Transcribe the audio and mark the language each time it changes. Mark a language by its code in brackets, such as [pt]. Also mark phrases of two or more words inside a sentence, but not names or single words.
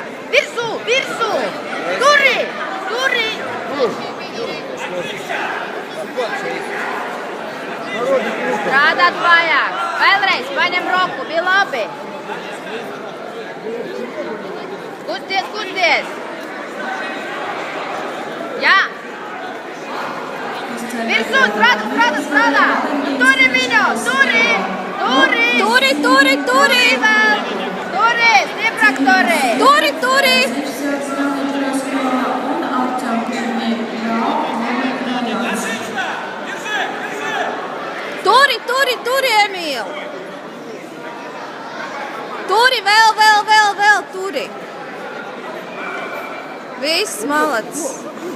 [lv] Virsū. Turi. Strādāt vajag. Vēlreiz paņem roku, bija labi. Kusties. Jā. Virsū, strādā. Turi viņu, turi. Turi. Turi, stiprāk turi. Turi. Turi, Emīl. Turi, vēl, turi. Viss, malacis.